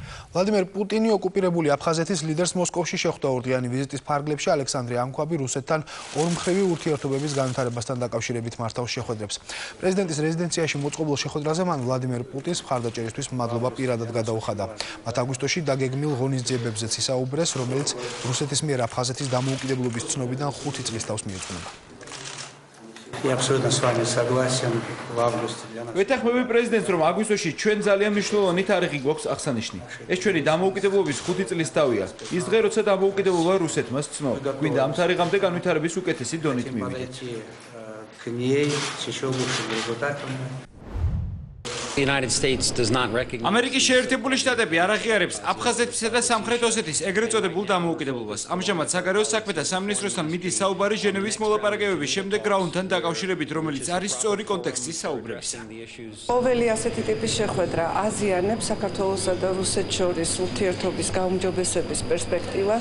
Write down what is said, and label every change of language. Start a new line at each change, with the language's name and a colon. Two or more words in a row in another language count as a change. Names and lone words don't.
Georgian: ვლადიმერ პუტინი ოკუპირებული აფხაზეთის ლიდერს მოსკოვში შეხვდა ორდღიანი ვიზიტის ფარგლებში ალექსანდრე ანქვაბი რუსეთთან ორმხრივი ურთიერთობების განვითარებასთან დაკავშირებით მართავს შეხვედრებს. პრეზიდენტის რეზიდენციაში მოწყობილ შეხვედრაზე მან ვლადიმერ პუტინს მხარდაჭერისთვის მადლობა პირადად გადაუხადა. მათ აგვისტოში დაგეგმილ ღონისძიებებზეც ისაუბრეს, რომელიც რუსეთის მიერ აფხაზეთის დამოუკიდებლობის ცნობიდან 5 წლის თავს მიეძღვნება.
Russian: Я абсолютно с вами согласен. В августе для нас.
Georgian: ვეთანხმები პრეზიდენტს, რომ აგვისტოში ჩვენ ძალიან მნიშვნელოვანი თარიღი გვაქვს აღსანიშნი. ეს ჩვენი დამოუკიდებლობის 5 წლის თავია. ის დღე, როცა დამოუკიდებლობა რუსეთმა სცნო. გვინდა ამ თარიღამდე განვითარების უკეთესი დონით მივიდეთ.
Russian: К ней с еще лучшими результатами.
Georgian: ამერიკის შეერთებული შტატები არ აღიარებს აფხაზეთისა და სამხრეთ ოსეთის ეგრეთ წოდებულ დამოუკიდებლობას. ამჟამად საგარეო საქმეთა სამინისტროსთან მიდის საუბარი ჟენევის მოლაპარაკებების შემდეგ რაუნდთან დაკავშირებით, რომელიც არის სწორი კონტექსტის საუბრებისა. ყოველი ასეთი ტიპის შეხვედრა აზიანებს საქართველოსა და რუსეთს შორის ურთიერთობის გაუმჯობესების პერსპექტივას.